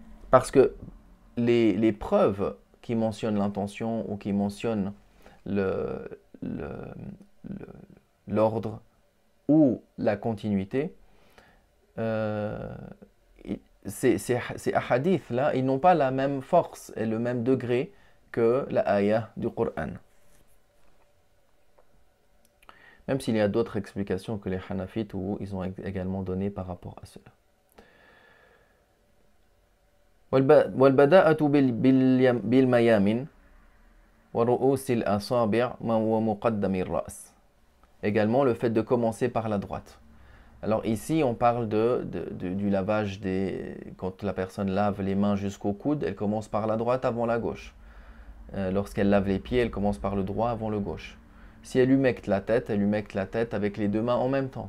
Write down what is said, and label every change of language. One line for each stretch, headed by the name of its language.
French: Parce que les preuves qui mentionnent l'intention ou qui mentionnent le- le- l'ordre ou la continuité, euh, ces hadiths-là, ils n'ont pas la même force et le même degré que la ayah du Coran. Même s'il y a d'autres explications que les Hanafites où ils ont également donné par rapport à cela.
Arabic: والبداءة بالميامن ورؤوس الأصابع ومقدم الرأس.
French: Également le fait de commencer par la droite. Alors ici on parle du lavage quand la personne lave les mains jusqu'au coude, elle commence par la droite avant la gauche. Lorsqu'elle lave les pieds, elle commence par le droit avant le gauche. Si elle humecte la tête, elle humecte la tête avec les deux mains en même temps.